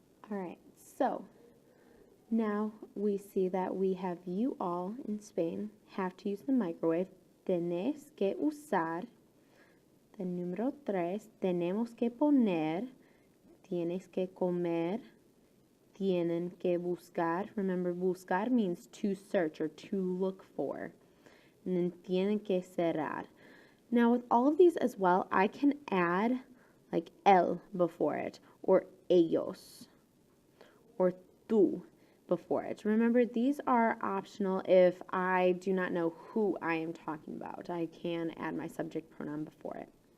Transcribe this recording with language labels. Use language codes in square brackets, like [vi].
[en] All right, so now we see that we have you all in Spain have to use the microwave. [es] Tenés que usar. The número 3, tenemos que poner. Tienes que comer. Tienen que buscar. [en] Remember, buscar means to search or to look for. And then [es] tienen que cerrar. [en] Now, with all of these as well, I can add like el before it, or ellos, or tú before it. Remember, these are optional if I do not know who I am talking about. I can add my subject pronoun before it.